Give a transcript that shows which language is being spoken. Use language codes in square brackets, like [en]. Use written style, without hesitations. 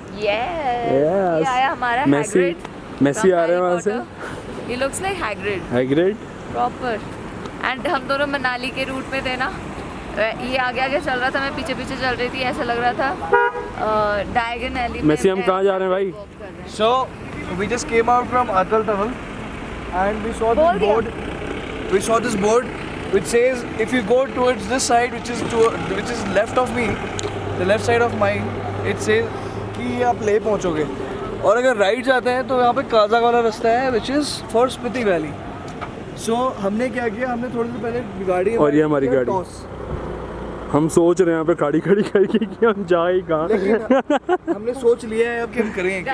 [hi] ये आया हमारा मैसी आ रहे हैं वहाँ से। [en] He looks like Hagrid proper. [hi] And हम दोनों मनाली के रूट में थे ना, ये आगे चल रहा था, मैं पीछे चल रही थी। ऐसा लग रहा था डायगोनली। मैसी हम कहाँ जा रहे हैं भाई? [en] So we just came out from Atal tunnel and we saw this board which says if you go towards this side which is left of me, the left side of mine, it says [hi] कि आप ले पहुंचोगे। और अगर right जाते हैं तो यहाँ पे काजाक वाला रास्ता है [en] Which is for Spiti valley. [hi] सो हमने क्या किया, हमने थोड़ी देर पहले गाड़ी और ये हमारी गाड़ी। हम सोच रहे हैं यहाँ पे गाड़ी खड़ी करके कि हम जाए कहाँ। लेकिन हमने सोच लिया है अब कि हम करेंगे क्या।